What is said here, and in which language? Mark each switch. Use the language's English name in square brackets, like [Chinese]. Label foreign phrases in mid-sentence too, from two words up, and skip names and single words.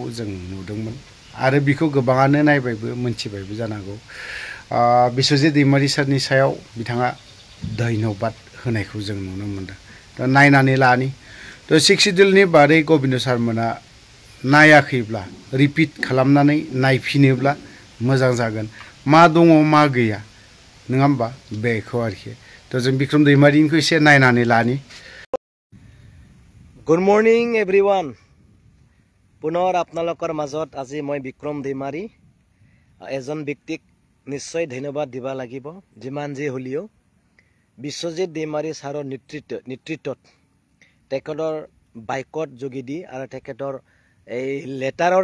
[Bodo] जों नुदोंमोन आरो बेखौ गोबाङानो नायबायबो मोनथिबायबो जानांगौ बिश्वजित दैमारी सारनि सायाव बिथाङा धन्यबाद होनायखौ जों नुनो मोनदों दा नायनानै लानि तो 6 शिडिउलनि बारै गोविंद सारमोना नायाखैब्ला रिपिट खालामनानै नायफिनोब्ला मोजां जागोन मा दङ मा गैया नङा होमबा बेखौ आरोखि तो जों बिक्रम दैमारीनिखौ एसे नायनानै लानि [English] good morning everyone [Assamese] पुনৰ আপোনালোকৰ মাজত আজি মই বিক্ৰম দৈমাৰী এজন ব্যক্তিক নিশ্চয় ধন্যবাদ দিবা লাগিব যিমান যি হলিও বিশ্বজিৎ দৈমাৰী ছাৰৰ নেতৃত্বত তেখেতৰ বাইকত যোগেদি আৰু তেখেতৰ এই লেটাৰৰ